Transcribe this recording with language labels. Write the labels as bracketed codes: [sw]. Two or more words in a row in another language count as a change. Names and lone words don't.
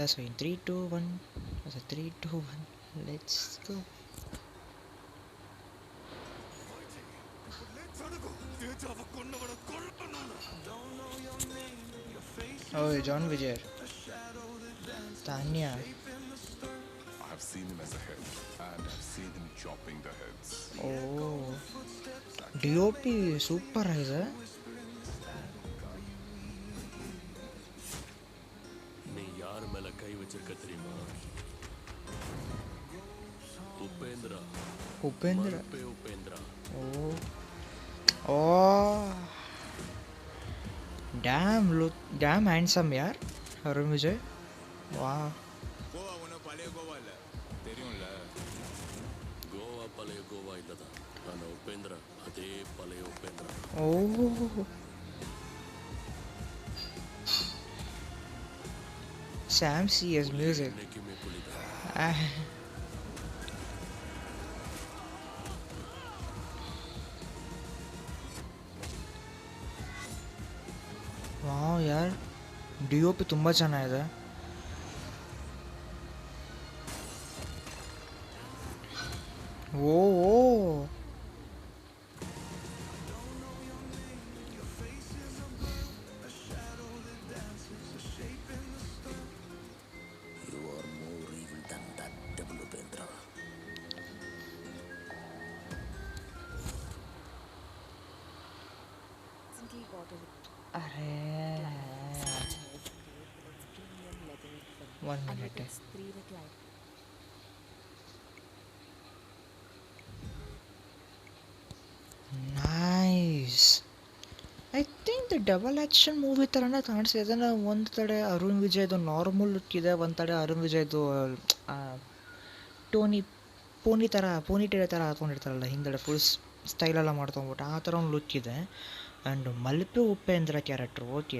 [en] so in 3 2 1 let's go. [kn] ಓ ಜಾನ್ ವಿಜಯ್, ತಾನ್ಯಾ. [en] I've seen him as a head, and I've seen him chopping the heads. [kn] ಓ ಡಿ ಒ ಪಿ ಸೂಪರ್ ಆಗಿದೆ. [ta] நீ யார் மேல கை வச்சிருக்க தெரியுமா? உபேந்திரா. [kn] ಉಪೇಂದ್ರ. ಓ ಓ [en] damn handsome [kn] ಯಾರ್ ಅರುಣ್ ವಿಜಯ್. ವಾ [ta] கோவா ஒன்றும் பழைய கோவா இல்லை, தெரியும்ல. கோவா பழைய கோவா இல்லதான், ஆனா உபேந்திரா அதே பழைய உபேந்திரா. [kn] ಓ ಸ್ಯಾಮ್ ಸಿ ಎಸ್ ಮ್ಯೂಸಿಕ್. [ta] என்னைக்குமே புலிதான். [kn] ವಾವ್ ಯಾರ್, ಡಿ ಒ ಪಿ ತುಂಬ ಚೆನ್ನಾಗಿದೆ. ಓ ಓ [en] You are more evil than that devil Upendra. [kn] ಅರೇ 1 minute. ನೈಸ್. [en] I think the double action movie [kn] ಥರನೇ ಕಾಣಿಸ್ತಿದೆ. ಅದನ್ನು ಒಂದು ಕಡೆ ಅರುಣ್ ವಿಜಯ್ದು [en] normal look [kn] ಇದೆ, ಒಂದು ಕಡೆ ಅರುಣ್ ವಿಜಯ್ದು ಪೋನಿಟೇಲ್ ಥರ ಹಾಕೊಂಡಿರ್ತಾರಲ್ಲ ಹಿಂದೆಡೆ, ಫುಲ್ ಸ್ಟೈಲೆಲ್ಲ ಮಾಡ್ಕೊಂಬಿಟ್ಟು ಆ ಥರ ಒಂದು ಲುಕ್ ಇದೆ. ಆ್ಯಂಡ್ ಮಲ್ಪೆ ಉಪೇಂದ್ರ ಕ್ಯಾರೆಕ್ಟ್ರು, ಓಕೆ.